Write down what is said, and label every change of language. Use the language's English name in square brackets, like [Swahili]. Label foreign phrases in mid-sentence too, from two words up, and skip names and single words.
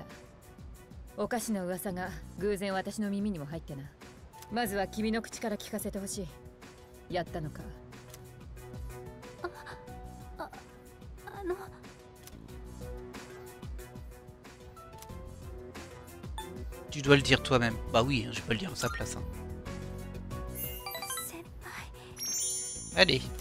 [Japanese] おかしな噂が偶然私の耳にも入ってな。まずは君の口から聞かせてほしい。やったのか？ [French] Tu dois le dire toi-même. Bah oui, je peux le dire à sa place. Hein. Allez.